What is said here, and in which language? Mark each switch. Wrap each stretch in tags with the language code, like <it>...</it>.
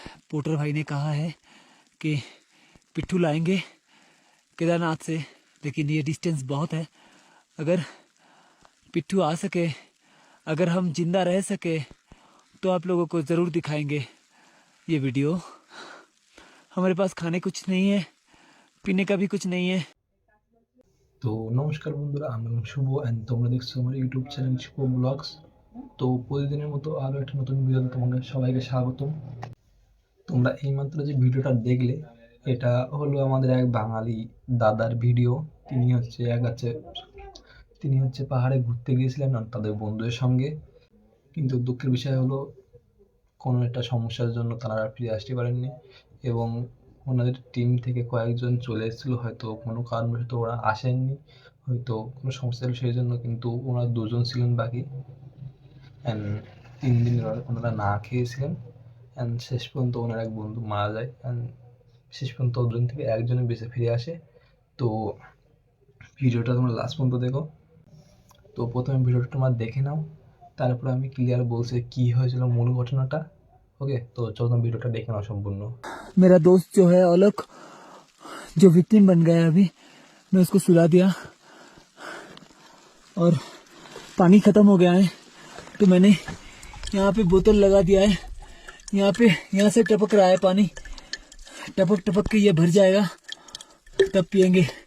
<hi>Porter भाई ने कहा है कि पिट्ठू लाएंगे केदारनाथ से, लेकिन ये डिस्टेंस बहुत है। अगर पिट्ठू आ सके, अगर हम जिंदा रह सके तो आप लोगों को ज़रूर दिखाएंगे ये वीडियो। हमारे पास खाने कुछ नहीं है, पीने का भी कुछ नहीं है।</hi> <bn>তো নমস্কার বন্ধুরা, আমি শুভ অ্যান্ড তোমরা দেখছো আমার ইউটিউব চ্যানেল শুভ ব্লগস। তো প্রতিদিনের মতো আরও একটা নতুন ভিডিওতে তোমাদের সবাইকে স্বাগতম। তোমরা এইমাত্র যে ভিডিওটা দেখলে এটা হলো আমাদের এক বাঙালি দাদার ভিডিও। তিনি হচ্ছে পাহাড়ে ঘুরতে গিয়েছিলেন আর তাদের বন্ধুদের সঙ্গে, কিন্তু দুঃখের বিষয় হলো কোনো একটা সমস্যার জন্য তারা আর ফিরে আসতে পারেননি এবং ওনাদের টিম থেকে কয়েকজন চলে এসেছিলো, হয়তো কোনো কারণবশত ওরা আসেননি, হয়তো কোনো সমস্যা হলো সেই জন্য, কিন্তু ওনারা 2 জন ছিলেন বাকি। অ্যান্ড 3 দিন ওনারা না খেয়েছিলেন অ্যান্ড শেষ পর্যন্ত ওনার এক বন্ধু মারা যায় অ্যান্ড শেষ পর্যন্ত 2 জন থেকে একজনে বেঁচে ফিরে আসে। তো ভিডিওটা তোমরা লাস্ট পর্যন্ত দেখো। তো প্রথমে ভিডিওটা তোমরা দেখে নাও, তারপর আমি ক্লিয়ার বলছি কী হয়েছিল মূল ঘটনাটা। ओके, तो चलो वीडियो देखे ना संपूर्ण।</bn> <hi>मेरा दोस्त जो है औलख, जो विक्टिम बन गया अभी, मैं उसको सुला दिया और पानी ख़त्म हो गया है तो मैंने यहाँ पे बोतल लगा दिया है। यहाँ से टपक रहा है पानी, टपक टपक के ये भर जाएगा, तब पियेंगे।</hi>